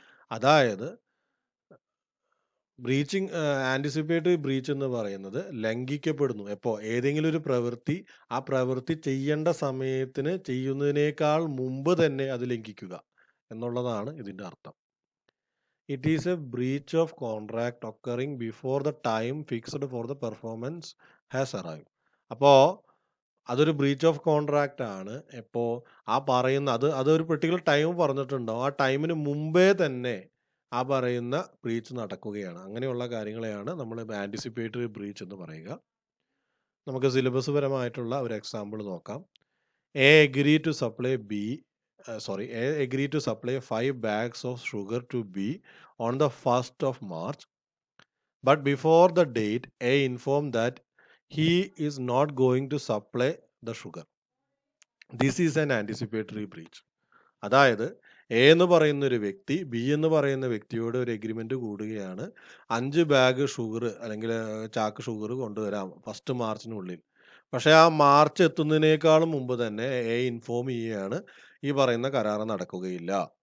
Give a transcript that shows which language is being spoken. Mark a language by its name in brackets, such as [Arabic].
[Malayalam] അതായത് breaching anticipatory breach എന്ന് പറയുന്നത് ലംഘിക്കപ്പെടുന്നു എപ്പോൾ ഏതെങ്കിലും ഒരു പ്രവൃത്തി ആ പ്രവൃത്തി ചെയ്യേണ്ട സമയത്തിന് ചെയ്യുന്നതിനേക്കാൾ മുമ്പ് തന്നെ അത് ലംഘിക്കുക എന്നുള്ളതാണ് ഇതിൻ്റെ അർത്ഥം. [English] It is a breach of contract occurring before the time fixed for the performance has arrived. [Malayalam] അപ്പോൾ അതൊരു ബ്രീച്ച് ഓഫ് കോൺട്രാക്റ്റ് ആണ്. എപ്പോൾ ആ പറയുന്ന അതൊരു പെർട്ടിക്കുലർ ടൈം പറഞ്ഞിട്ടുണ്ടാവും, ആ ടൈമിന് മുമ്പേ തന്നെ ആ പറയുന്ന ബ്രീച്ച് നടക്കുകയാണ്. അങ്ങനെയുള്ള കാര്യങ്ങളെയാണ് നമ്മൾ ആൻറ്റിസിപ്പേറ്ററി ബ്രീച്ച് എന്ന് പറയുക. നമുക്ക് സിലബസ് പരമായിട്ടുള്ള ഒരു എക്സാമ്പിൾ നോക്കാം. [English] A agreed to supply A agreed to supply 5 bags of sugar to B on the 1st of March, but before the date, A informed that he is not going to supply the sugar. This is an anticipatory breach. [Malayalam] അതായത് A എന്ന് പറയുന്ന ഒരു വ്യക്തി B എന്ന് പറയുന്ന വ്യക്തിയോട് ഒരു agreement കൂടുകയാണ്, 5 ബാഗ് ഷുഗർ അല്ലെങ്കിൽ ചാക്ക് ഷുഗർ കൊണ്ടുവരാം 1 മാർച്ചിനുള്ളിൽ. പക്ഷേ ആ മാർച്ച് എത്തുന്നതിനേക്കാളും മുമ്പ് തന്നെ എ ഇൻഫോം ചെയ്യുകയാണ് ഈ പറയുന്ന കരാർ നടക്കുകയില്ല.